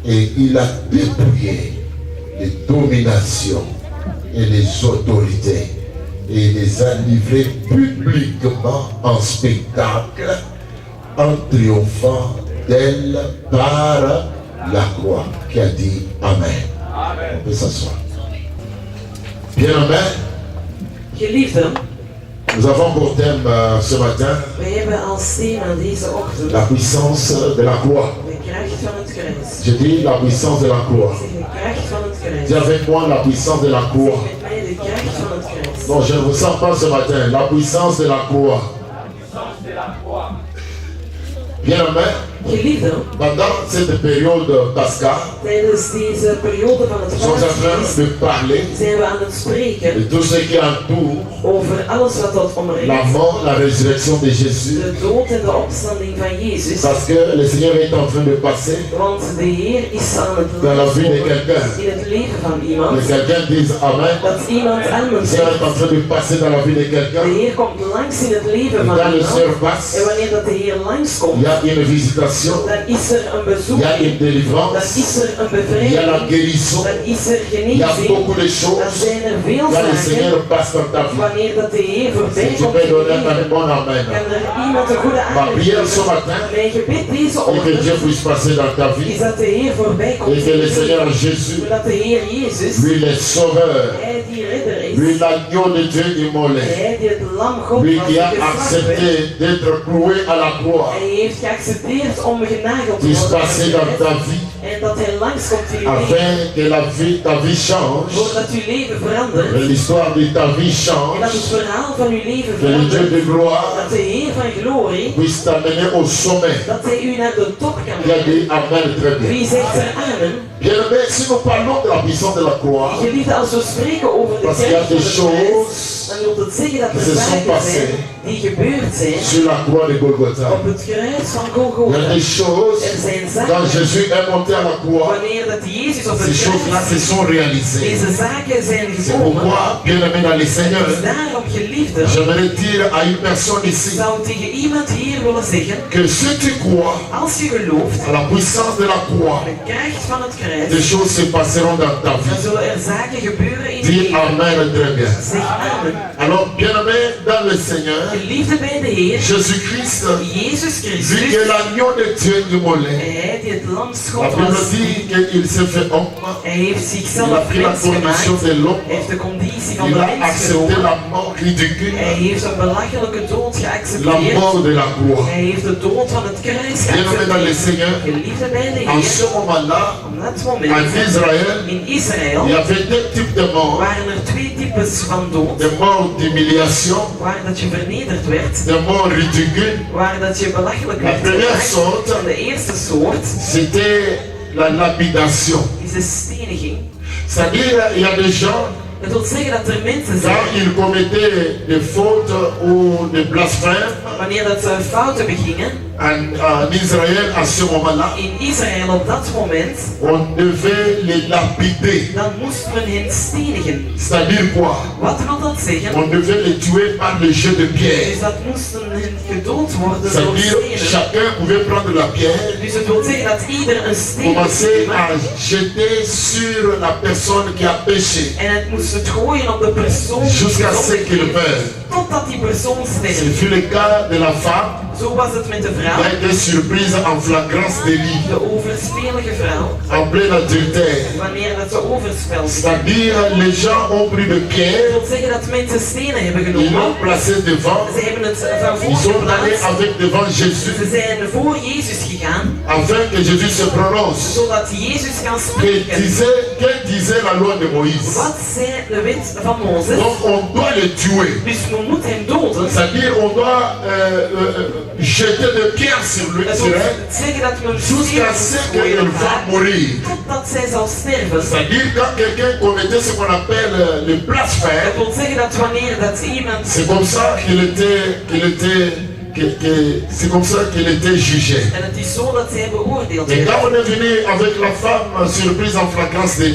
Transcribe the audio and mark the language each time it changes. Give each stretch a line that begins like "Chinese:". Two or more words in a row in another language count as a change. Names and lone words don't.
French: et il a dépouillé les dominations et les autorités et il les a livrés publiquement en spectacle en triomphant d'elle par la croix. Qui a dit Amen. Amen. On peut s'asseoir. Bien, Amen.
Dutch: Geliefden,
French: Nous avons pour thème ce matin
Dutch: wij hebben als thema deze ochtend
French: la puissance de la croix.
Dutch: de kracht van het kruis.
French: Je dis la puissance de la croix.
Dutch: Zeg de kracht van het kruis.
French: Dis avec moi la puissance de la croix.
Dutch: Met mij de kracht van het kruis.
French: Non, je ne vous sens pas ce matin. La puissance de la croix. Bien, Amen.
Dutch: Geliefden,
French: Pendant cette période pascale,
Dutch: tijdens deze periode van het
French: nous sommes en train
Dutch: vaartfeest
French: de parler
Dutch: zijn we aan het spreken
French: de tout ce qui entoure
Dutch: over alles wat dat
French: la
Dutch: omringt.
French: mort, la résurrection de Jésus.
Dutch: De dood en de opstanding van Jezus.
French: Parce que le Seigneur est en train de passer
Dutch: Want de Heer is aan het
French: dans la vie de
Dutch: langskomen
French: quelqu'un.
Dutch: in het leven van iemand.
French: Que quelqu'un dise Amen.
Dutch: Dat iemand amen
French: Le Seigneur est en
Dutch: zegt.
French: train de passer dans la vie de
Dutch: De
French: quelqu'un.
Dutch: Heer komt langs in het leven
French: Et
Dutch: van
French: quand le
Dutch: iemand.
French: Seigneur passe,
Dutch: En wanneer dat de Heer
French: il
Dutch: langskomt,
French: y a une visitation,
Dutch: dan is er een
French: il
Dutch: bezoek.
French: y a une
Dutch: Dan
French: délivrance,
Dutch: is er een
French: il y a la
Dutch: bevrijding.
French: guérison,
Dutch: Dan is er
French: il y a
Dutch: genezing.
French: beaucoup de
Dutch: Dan
French: choses.
Dutch: zijn er veel
French: Quand le
Dutch: zaken.
French: Seigneur passe dans ta vie,
Dutch: Wanneer dat de Heer voorbij
French: si tu
Dutch: komt
French: peux
Dutch: in je
French: donner un
Dutch: leven,
French: bon Amen.
Dutch: kan er iemand een goede
French: Ma
Dutch: aandacht
French: prière ce
Dutch: geven.
French: matin
Dutch: Mijn gebed deze
French: est que Dieu
Dutch: ochtend
French: puisse passer dans ta
Dutch: is
French: vie
Dutch: dat de Heer voorbij komt
French: et
Dutch: in
French: que
Dutch: je
French: le Seigneur
Dutch: leven.
French: Jésus,
Dutch: Zodat de Heer Jezus,
French: lui le Sauveur,
Dutch: Hij die redder
French: lui
Dutch: is,
French: l'agneau de Dieu immolé,
Dutch: Hij die het lam God
French: lui
Dutch: was
French: qui a
Dutch: geslacht werd,
French: accepté d'être cloué à la croix,
Dutch: Hij heeft geaccepteerd om genageld te
French: puisse
Dutch: worden
French: passer dans ta vie
Dutch: en dat Hij langskomt in je leven,
French: afin que ta vie change,
Dutch: voordat uw leven verandert
French: que l'histoire de ta vie
Dutch: en
French: change,
Dutch: dat het verhaal van uw leven
French: que le Dieu
Dutch: verandert,
French: de gloire
Dutch: dat de Heer van glorie,
French: puisse t'amener au sommet.
Dutch: dat Hij u naar de top kan
French: Il a
Dutch: brengen.
French: dit Amen très bien.
Dutch: Wie zegt er amen?
French: Bien aimé, si nous parlons de la puissance de la croix,
Dutch: Geliefde, als we spreken over de
French: parce qu'il y a
Dutch: kracht van
French: des
Dutch: het kruis,
French: choses
Dutch: dan wil dat zeggen dat
French: qui
Dutch: er
French: se sont
Dutch: zaken
French: passées
Dutch: zijn die gebeurd zijn
French: sur la croix de Golgotha.
Dutch: op het kruis van
French: Il y a
Dutch: Golgotha.
French: des choses,
Dutch: Er zijn
French: quand
Dutch: zaken,
French: Jésus est monté à la croix,
Dutch: wanneer dat Jezus op
French: ces
Dutch: het
French: choses-là se
Dutch: kruis,
French: sont réalisées.
Dutch: deze zaken zijn
French: C'est
Dutch: gekomen.
French: pourquoi, bien aimé dans les Seigneurs,
Dutch: Dus daarom, geliefde,
French: j'aimerais dire à une personne ici
Dutch: zou ik tegen iemand hier willen zeggen,
French: que si tu crois
Dutch: als je gelooft
French: à la puissance de la croix,
Dutch: de kracht van het kruis,
French: des choses se passeront dans ta
Dutch: dan
French: vie.
Dutch: zullen er zaken gebeuren in je
French: Dis
Dutch: leven.
French: Amen très bien.
Dutch: Zeg amen.
French: Alors, bien aimé dans le Seigneur,
Dutch: Geliefde bij de Heer,
French: Jésus-Christ,
Dutch: Jezus
French: vu
Dutch: Christus,
French: que l'agneau de Dieu immolé,
Dutch: Hij die het lam
French: la
Dutch: schot
French: Bible
Dutch: was,
French: dit qu'il s'est fait homme,
Dutch: Hij heeft
French: il a
Dutch: zichzelf
French: pris la
Dutch: mens
French: condition
Dutch: gemaakt,
French: de l'homme,
Dutch: Hij heeft de conditie van
French: il
Dutch: de
French: a
Dutch: mens
French: accepté
Dutch: genomen,
French: la mort ridicule,
Dutch: Hij heeft een belachelijke dood
French: la
Dutch: geaccepteerd,
French: mort de la croix.
Dutch: Hij heeft de dood van het kruis
French: Bien aimé dans le
Dutch: geaccepteerd.
French: Seigneur,
Dutch: Geliefde bij de
French: en
Dutch: Heer,
French: ce moment-là,
Dutch: op dat
French: en
Dutch: moment,
French: Israël,
Dutch: in Israël,
French: il y avait deux types de morts.
Dutch: waren er twee types van dood.
French: Des morts d'humiliation,
Dutch: Waar dat je vernederd werd,
French: des morts ridicules.
Dutch: waar dat je belachelijk
French: La
Dutch: werd
French: première
Dutch: gemaakt.
French: sorte,
Dutch: En de eerste soort
French: c'était la lapidation.
Dutch: is de steniging.
French: C'est-à-dire, il y a des gens,
Dutch: Dat wil zeggen dat er mensen zijn,
French: quand ils commettaient des fautes ou des blasphèmes
Dutch: wanneer dat ze fouten begingen,
French: en Israël à ce moment-là,
Dutch: in Israël op dat moment,
French: on devait les lapider.
Dutch: dan moest men hen stenigen.
French: C'est-à-dire quoi?
Dutch: Wat wil dat zeggen?
French: On devait les tuer par le jet de pierre.
Dutch: Dus dat moesten hen gedood worden door
French: C'est-à-dire,
Dutch: stenen.
French: chacun pouvait prendre la pierre,
Dutch: Dus het wil zeggen dat ieder een steen moest
French: commencer à
Dutch: nemen
French: jeter sur la personne qui a péché,
Dutch: en het moest het gooien op de persoon die
French: jusqu'à ce
Dutch: gezondigd
French: qu'il
Dutch: heeft,
French: meure.
Dutch: totdat die persoon
French: Ce
Dutch: sterft.
French: fut le cas de la femme
Dutch: Zo was het met de
French: qui
Dutch: vrouw,
French: a été surprise en flagrance délit,
Dutch: de overspelige vrouw,
French: en plein adultère.
Dutch: wanneer dat ze overspelt.
French: C'est-à-dire, les gens ont pris de
Dutch: Dat
French: pierre,
Dutch: wil zeggen dat mensen stenen hebben
French: ils
Dutch: genomen.
French: l'ont placé devant,
Dutch: Ze hebben het van
French: ils
Dutch: voor
French: sont allés
Dutch: geplaatst.
French: avec devant Jésus,
Dutch: Ze zijn voor Jezus gegaan,
French: afin que Jésus se prononce.
Dutch: zodat Jezus kan spreken.
French: Que disait la loi de Moïse?
Dutch: Wat zei de wet van Mozes?
French: Donc on doit le tuer.
Dutch: Dus men moet hem doden.
French: C'est-à-dire on doit jeter des pierres sur lui,
Dutch: Dat
French: sur
Dutch: wil
French: elle,
Dutch: zeggen dat men
French: jusqu'à ce
Dutch: stenen
French: qu'elle
Dutch: moet
French: va
Dutch: gooien
French: mourir.
Dutch: totdat zij zal sterven.
French: C'est-à-dire quand quelqu'un commettait ce qu'on appelle le blasphème,
Dutch: Dat wil zeggen dat wanneer dat iemand,
French: c'est comme ça c'est comme ça qu'il était jugé.
Dutch: en het is zo dat zij beoordeeld
French: Et
Dutch: werden.
French: quand on est venu avec la femme surprise en flagrance délit,